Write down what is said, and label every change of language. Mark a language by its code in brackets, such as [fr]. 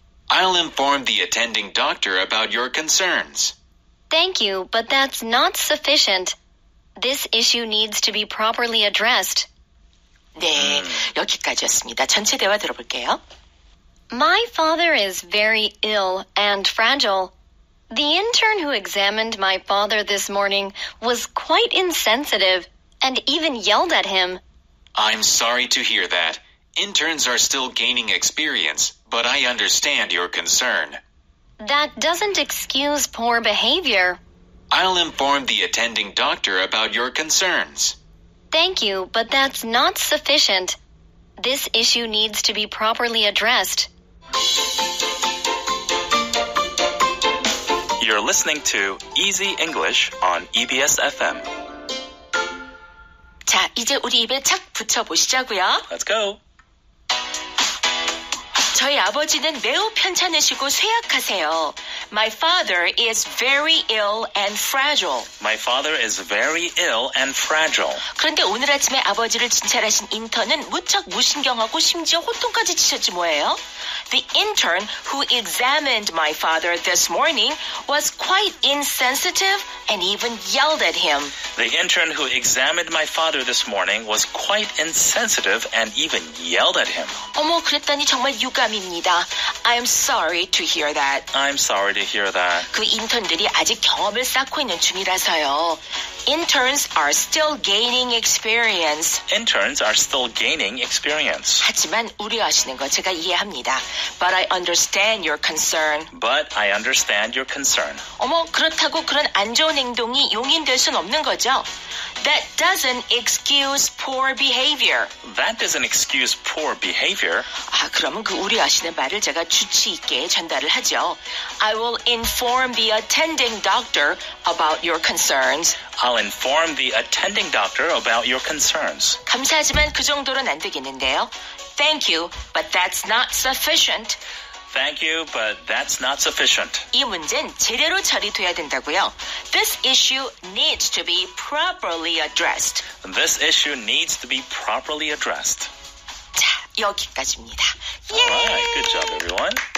[en] I'll inform the attending doctor about your concerns. Thank you, but that's not sufficient. This issue needs to be properly addressed. [ko] 네. 여기까지였습니다. 전체 대화 들어볼게요. [en] My father is very ill and fragile. The intern who examined my father this morning was quite insensitive and even yelled at him. I'm sorry to hear that. Interns are still gaining experience, but I understand your concern. That doesn't excuse poor behavior. I'll inform the attending doctor about your concerns. Thank you, but that's not sufficient. This issue needs to be properly addressed. You're listening to Easy English on EBS FM. [ko] 자, 이제 우리 입에 착 붙여보시자고요. [en] Let's go. [ko] 저희 아버지는 매우 편찮으시고 쇠약하세요. [en] My father is very ill and fragile. My father is very ill and fragile. [ko] 그런데 오늘 아침에 아버지를 진찰하신 인턴은 무척 무신경하고 심지어 호통까지 치셨지 뭐예요? [en] The intern who examined my father this morning was quite insensitive and even yelled at him. The intern who examined my father this morning was quite insensitive and even yelled at him. [ko] 어머, 그랬더니 정말 유감입니다. [en] I'm sorry to hear that. I'm sorry to hear that. [ko] 그 인턴들이 아직 경험을 쌓고 있는 중이라서요. [en] Interns are still gaining experience. Interns are still gaining experience. [ko] 하지만 우려하시는 거 제가 이해합니다. [en] But I understand your concern. But I understand your concern. [ko] 어머, 그렇다고 그런 안 좋은 행동이 용인될 순 없는 거죠? [en] That doesn't excuse poor behavior. That doesn't excuse poor behavior. [ko] 그러면 그 우려하시는 말을 제가 주치 있게 전달을 하죠. [en] I will inform the attending doctor about your concerns. I'll inform the attending doctor about your concerns. [ko] 감사하지만 그 정도로는 안 되겠는데요. [en] Thank you, but that's not sufficient. Thank you, but that's not sufficient. [ko] 이 문제는 제대로 처리돼야 된다고요. [en] This issue needs to be properly addressed. This issue needs to be properly addressed. [ko] 자, 여기까지입니다. [en] All right, good job, everyone.